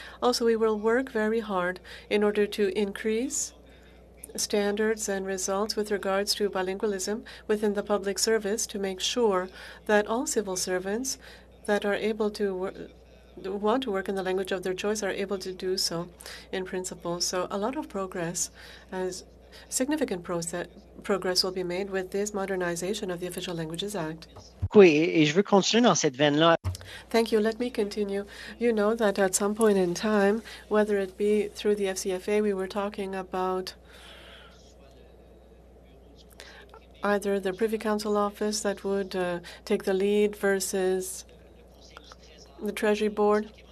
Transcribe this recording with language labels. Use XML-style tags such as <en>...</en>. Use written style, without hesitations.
<en>Also, we will work very hard in order to increase standards and results with regards to bilingualism within the public service to make sure that all civil servants that are able to want to work in the language of their choice are able to do so in principle. So a lot of progress, significant progress will be made with this modernization of the Official Languages Act.</en> <fr>Et je veux continuer dans cette veine-là.</fr> <en>Thank you. Let me continue. You know that at some point in time, whether it be through the FCFA, we were talking about either the Privy Council office that would take the lead versus the Treasury Board.</en>